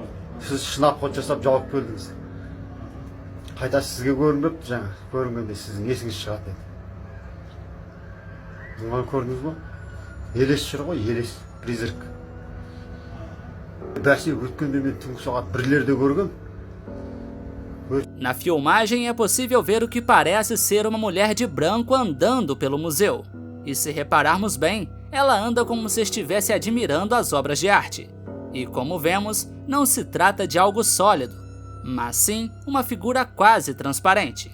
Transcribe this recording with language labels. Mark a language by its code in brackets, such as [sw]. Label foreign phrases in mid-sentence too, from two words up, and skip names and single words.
[kk] Сіз шынап қот жасап жауып келдіңіз. Қайта сізге көрінбепті жаңа. Көрінгенде сіздің есіңіз шығады еді. Бұны көрдіңіз бе? Елес жүр ғой, елес, призрак. Бәсе өткенде мен түнгі сағат 1-лерде көргем. [pt] Na filmagem é possível ver o que parece ser uma mulher de branco andando pelo museu. E se repararmos bem, ela anda como se estivesse admirando as obras de arte. E como vemos, não se trata de algo sólido, mas sim uma figura quase transparente.